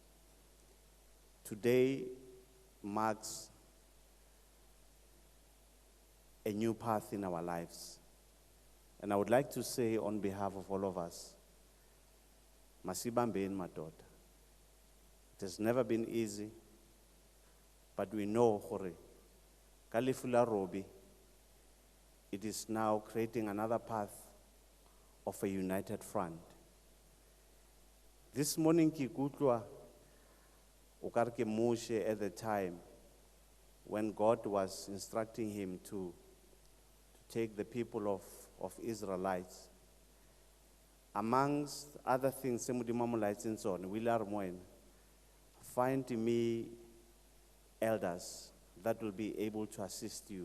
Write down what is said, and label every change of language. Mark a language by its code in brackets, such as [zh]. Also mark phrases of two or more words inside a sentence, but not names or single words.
[en] Today marks a new path in our lives. And I would like to say on behalf of all of us, [zu] Masibambe madoda. [en] It has never been easy, but we know [tn] gore ka lefu la [en] Robbie, it is now creating another path of a united front. This morning [tn] ke ikutlwa o ka re ke [en] Moshe at the time when God was instructing him to take the people of Israelites. Amongst other things, find me elders that will be able to assist you.